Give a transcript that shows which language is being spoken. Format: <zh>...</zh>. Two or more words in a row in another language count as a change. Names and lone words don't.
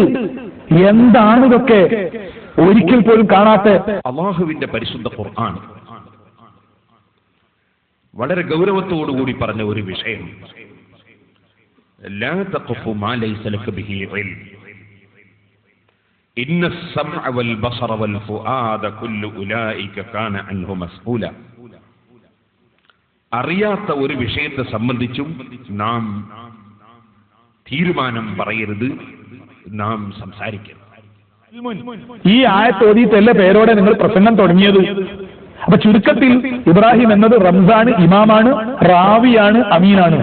<ml>എന്താണ് ഇതൊക്കെ? ഒരിക്കൽ പോലും കാണാത്ത അല്ലാഹുവിന്റെ പരിശുദ്ധ ഖുർആൻ വളരെ ഗൗരവത്തോടുകൂടി പറഞ്ഞ ഒരു വിഷയം,</ml> <ar>لا تقف ما ليس لك به علم إن السمع والبصر والفؤاد كل اولئك كان عنه مسؤولا.</ar> <ml>അറിയാത്ത ഒരു വിഷയത്തെ സംബന്ധിച്ചും നാം തീരുമാനം പറയരുത്, നാം സംസാരിക്കരുത്. ഈ ആയത്ത് ഓതിയിട്ടല്ലേ പേരോടെ നിങ്ങൾ പ്രസംഗം തുടങ്ങിയത്? അപ്പൊ ചുരുക്കത്തിൽ ഇബ്രാഹിം എന്നത് റംസാണ്, ഇമാമാണ്, റാവിയാണ്, അമീനാണ്.</ml>